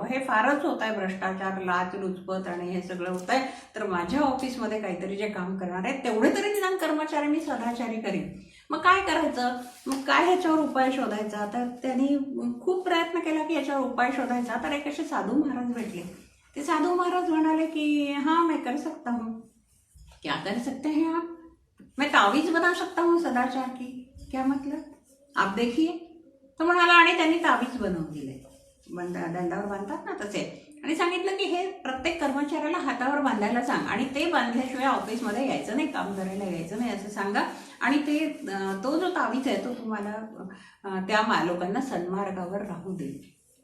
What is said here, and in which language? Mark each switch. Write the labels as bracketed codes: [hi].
[mr] हे फारच होत आहे, भ्रष्टाचार, लाचलुचपत आणि हे सगळं होत आहे, तर माझ्या ऑफिसमध्ये काहीतरी जे काम करणार आहेत तेवढे तरी निदान कर्मचारी मी सदाचारी करीन. मग काय करायचं? मग काय ह्याच्यावर उपाय शोधायचा? तर त्यांनी खूप प्रयत्न केला की याच्यावर उपाय शोधायचा. तर एक असे साधू महाराज भेटले. ते साधू महाराज म्हणाले की [hi] हाँ मैं कर सकता हूँ. क्या कर सकते हैं आप? मैं तावीज बना सकता हूँ सदाचार की. क्या मतलब? आप देखिए. [mr] तो म्हणाला, आणि त्यांनी तावीज बनवून दिले, दंडावर बांधतात ना तसे, आणि सांगितलं की हे प्रत्येक कर्मचाऱ्याला हातावर बांधायला सांग, आणि ते बांधल्याशिवाय ऑफिसमध्ये यायचं नाही, काम करायला यायचं नाही असं सांगा. आणि ते तो जो तावीज आहे तो तुम्हाला त्या लोकांना सन्मार्गावर राहू देईल.